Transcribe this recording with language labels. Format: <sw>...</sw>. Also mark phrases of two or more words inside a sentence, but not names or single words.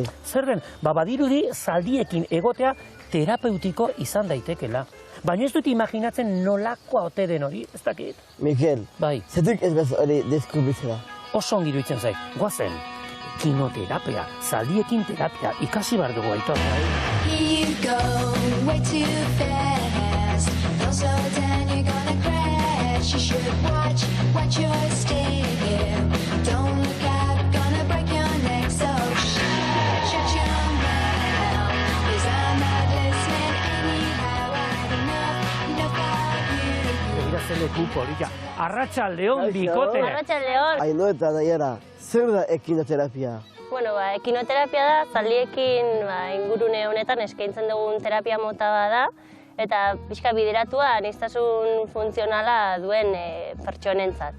<eu>Zer den, badirudi zaldiekin egotea terapeutiko izan daitekela. Baina ez dut imaginatzen nolakoa ote den hori, ez dakit. Mikel, zetuk ez bez hori deskubritzera? Oso ongi iruditzen zait, goazen. Ekinoterapia, zaldiekin terapia, ikasi behar dugu, Aitor.</eu> <en>You go way too fast. Don't slow down, you're gonna crash. You should watch your step. Don't look out, gonna break your neck. So shut your mouth, 'cause I'm not listening anyhow. I had enough of you.</en> <eu>Begira zeleku polita. Arratsaldeon bikote. Arratsaldeon. Ainoa eta Naiara, zer da ekinoterapia? Bueno, ekinoterapia da, zaldiekin ingurune honetan eskaintzen dugun terapia mota da, eta pixka bideratua aniztasun funtzionala duen pertsonentzat.</eu>